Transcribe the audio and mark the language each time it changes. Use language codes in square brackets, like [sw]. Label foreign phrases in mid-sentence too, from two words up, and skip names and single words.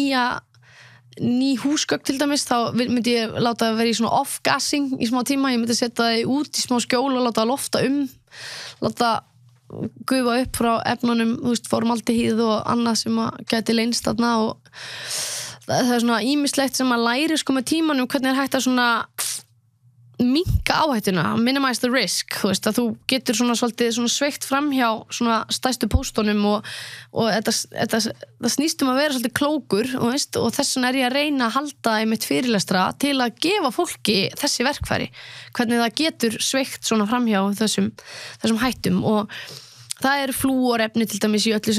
[is] ný húsgögn til dæmis, þá myndi ég láta það vera í svona off-gassing í smá tíma, ég myndi setja það út í smá skjól og láta það lofta láta gufa upp frá efnunum, formaldehýð og annað sem gæti leynst þarna og það er svona ýmislegt sem að læri með tímanum hvernig hægt að svona minnka áhættuna, [en] minimize the risk, [is] að þú getur svona svolítið svona sveikt framhjá svona stærstu póstunum og það snýst að vera svolítið klókur og þess vegna er ég að reyna að halda einmitt fyrirlestra til að gefa fólki þessi verkfæri, hvernig það getur sveikt svona framhjá þessum hættum og það eru flúorefni til dæmis í öllu